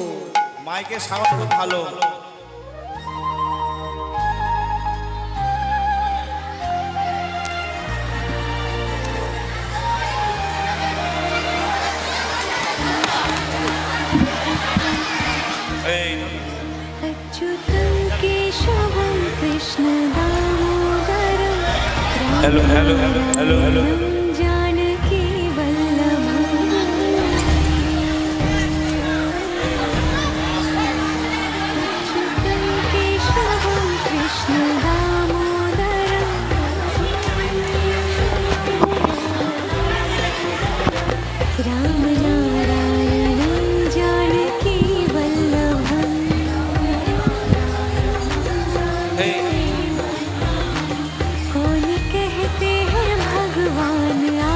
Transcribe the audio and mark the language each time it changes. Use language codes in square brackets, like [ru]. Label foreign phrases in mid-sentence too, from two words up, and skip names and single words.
[bn] মাইকের সাউন্ড খুব ভালো এই [sa] अच्युतं केशवं कृष्णदामोदरं [en] hello hello hello hello hello [sa] रामं जानकी वल्लभम् अच्युतं केशवं कृष्णदामोदरं रामनारायणं जानकी वल्लभम् [bn] এই [hi] कौन कहते हैं भगवान